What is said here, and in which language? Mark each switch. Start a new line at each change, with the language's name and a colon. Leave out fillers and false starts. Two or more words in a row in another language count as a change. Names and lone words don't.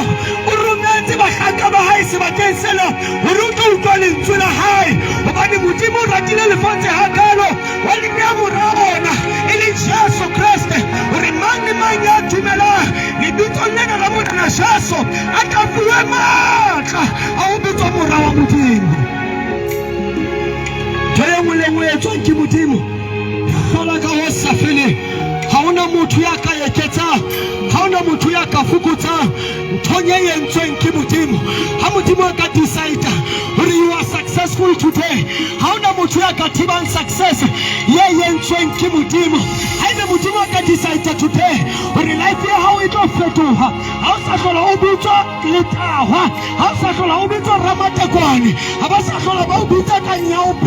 Southern Sotho: O rometse bakganka ba hae sebakeng sena hore o tlo utlwa lentswe la hae, hobane Modimo o ratile lefatshe hakalo wa lebeha mora ona e leng Jesu Kriste, hore mang le mang ya dumelang lebitsong lena la monana Jesu a ka fuwe matla a ho bitswa mora wa Modimo. Ntho e nngwe le nngwe e tswang ke Modimo hlola ka ho sa feleng. Ha hona motho ya ka eketsang, ha hona motho ya ka fokotsang nthong e entsweng ke Modimo. Ha Modimo a ka decide hore
English: you are successful today,
Southern Sotho: ha hona motho ya ka thibang success ye entsweng ke Modimo. Haebe Modimo a ka
English: decide today
Southern Sotho: hore life ya hao e tlo fetoha, ha o sa hlola o bitswa Letahwa, ha o sa hlola o bitswa Ramatekwane, ha ba sa hlola ba o bitsa ka Nyaope.